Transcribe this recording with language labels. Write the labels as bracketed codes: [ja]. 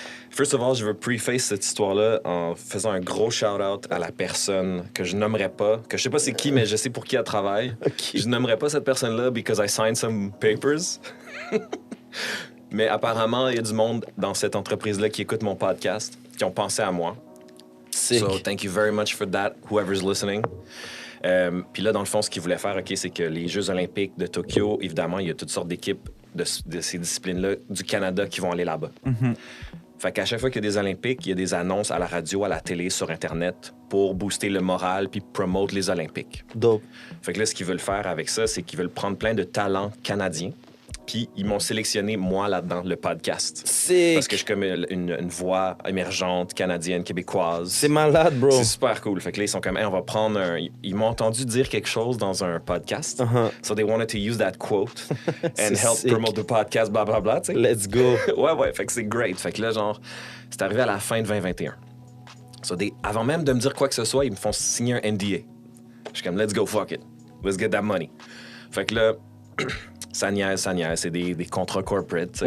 [en] First of all, [fr] je veux preface cette histoire-là en faisant un gros shout-out à la personne que je nommerai pas, que je sais pas c'est qui, mais je sais pour qui elle travaille. [en] Okay. [fr] Je nommerai pas cette personne-là [en] because I signed some papers. [fr] Mais apparemment, il y a du monde dans cette entreprise-là qui écoute mon podcast, qui ont pensé à moi. [en] Sick. So, thank you very much for that, whoever's listening. [fr] Puis là, dans le fond, ce qu'ils voulaient faire, OK, c'est que les Jeux olympiques de Tokyo, évidemment, il y a toutes sortes d'équipes de ces disciplines-là du Canada qui vont aller là-bas. Fait qu'à chaque fois qu'il y a des Olympiques, il y a des annonces à la radio, à la télé, sur Internet pour booster le moral puis promote les Olympiques. [en] Dope. [fr] Fait que là, ce qu'ils veulent faire avec ça, c'est qu'ils veulent prendre plein de talents canadiens. Puis ils m'ont sélectionné, moi, là-dedans, le podcast. [en] Sick. [fr] Parce que je suis comme une voix émergente, canadienne, québécoise. C'est malade, bro. C'est super cool. Fait que là, ils sont comme, hey, on va prendre un... Ils m'ont entendu dire quelque chose dans un podcast. [en] So they wanted to use that quote and help sick. promote the podcast, blablabla, [fr] tu sais. [en] Let's go. [fr] ouais, fait que c'est great. Fait que là, genre, c'est arrivé à la fin de 2021. So avant même de me dire quoi que ce soit, ils me font signer un NDA. Je suis comme, [en] let's go, fuck it. Let's get that money. [fr] Fait que là, ça niaise, c'est des contrats corporate, tu sais.